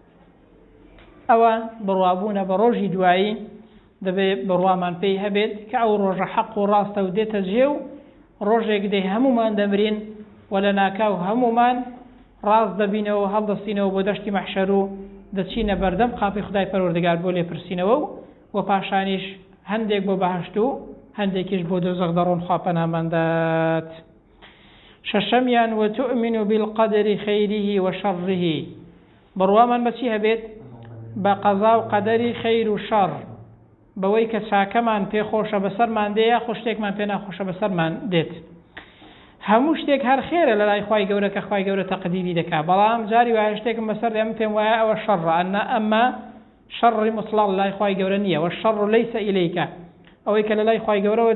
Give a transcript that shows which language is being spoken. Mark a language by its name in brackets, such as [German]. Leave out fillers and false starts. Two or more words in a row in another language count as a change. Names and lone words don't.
[Central Kurdish] ئەوە بڕوابوونە بە ڕۆژی دوایی دەبێت بڕوامان پێی هەبێت کە ئەو ڕۆژە حەق و ڕاستە و دێتە جێ و ڕۆژێک دێ هەمومان دەمرین و لە ناکاو هەمومان ڕاست دەبینەوە هەڵدەستینەوە بۆ دەشتی مەحشەر و دەچینە بەردەم قاپی خدای پەروەردگار بۆ لێپرسینەوە و پاشانیش هەندێک بۆ بەهەشت و هەندێکیش بۆ دۆزەخ دەڕۆن خوا پەناماندات شەشەمیان [Arabic] وتؤمن بالقدر خيره وشره [Central Kurdish] بڕوامان بەچی هەبێت بە قەزا و قەدەری خەیر و شەڕ بەوەی کە چاکەمان پێخۆشە بەسەرمان دێ خۆ شتێکمان پێ ناخۆشە بەسەرمان دێت هەموو شتێک هەر خێرە لە لای خوای گەورە کە خوای گەورە تەقدیری دەکات بەڵام جاری وایە شتێکم بەسەر ئێمە پێم وایە ئەوە شەڕە ئەمە شەڕی مطلق لە لای خوای گەورە نییە [Arabic] والشەڕ لەیسە ئیلەیکە [Central Kurdish] ئەوەی کە لە لای خوای گەورەوە